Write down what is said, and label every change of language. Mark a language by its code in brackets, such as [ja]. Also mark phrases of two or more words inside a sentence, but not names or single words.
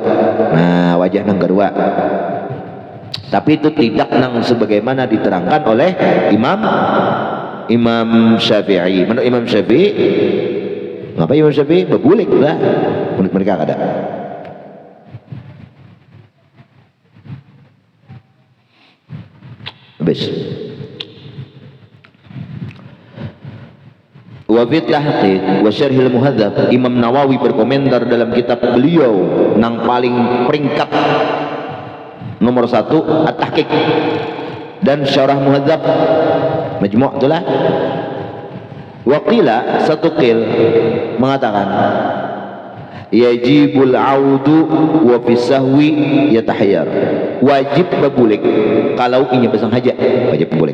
[bjn] Nah wajah yang kedua, tapi itu tidak nang sebagaimana diterangkan oleh Imam Syafi'i. Menurut Imam Syafi'i, ngapa Imam Syafi'i berbulik lah, menurut mereka ada. Habis. Wa fi tahqiq wa syarhil muhadzab, Imam Nawawi berkomentar dalam kitab beliau nang paling peringkat nomor 1 at-tahqiq dan syarah muhadzab majmu' itulah Waqila satu qil mengatakan [ar] يجب العود وفي السهو يتخير, [bjn] wajib bebulik kalau inya besang haja, wajib bebulik.